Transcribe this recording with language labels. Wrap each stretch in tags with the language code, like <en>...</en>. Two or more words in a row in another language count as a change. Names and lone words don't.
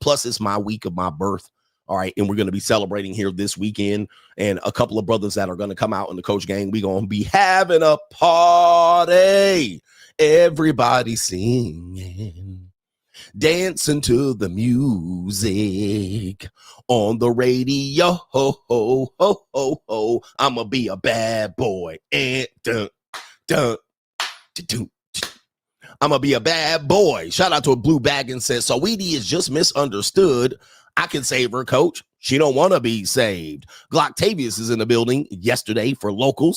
<en>Plus, it's my week of my birth. All right, and we're going to be celebrating here this weekend, and a couple of brothers that are going to come out in the Coach Gang. We're going to be having a party. Everybody singing, dancing to the music on the radio. Ho, ho, ho, ho, ho. I'm going to be a bad boy. And I'm going to be a bad boy. Shout out to a Blue Bag and says, Saweetie is just misunderstood. I can save her, coach. She don't want to be saved. Glocktavius is in the building yesterday for locals.</en>